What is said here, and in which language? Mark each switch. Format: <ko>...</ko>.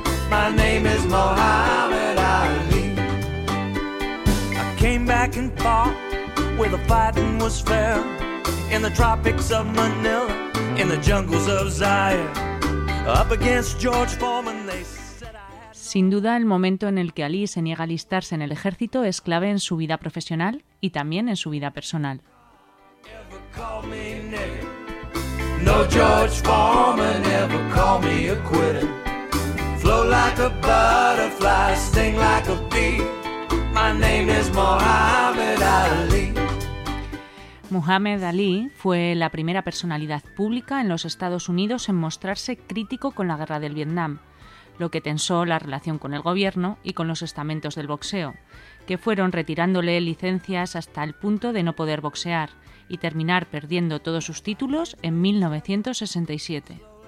<en>My name is Muhammad Ali. Came back and fought where the fighting was fair, in the tropics of Manila, in the jungles of Zaire, up against George Foreman.</en> <es>Sin duda, el momento en el que Ali se niega a alistarse en el ejército es clave en su vida profesional y también en su vida personal.</es> <en>No George Foreman ever call me a quitter. Flow like a butterfly, sting like a bee. My name is Muhammad Ali.</en> <es>Muhammad Ali fue la primera personalidad pública en los Estados Unidos en mostrarse crítico con la guerra del Vietnam, lo que tensó la relación con el gobierno y con los estamentos del boxeo, que fueron retirándole licencias hasta el punto de no poder boxear y terminar perdiendo todos sus títulos en 1967.</es>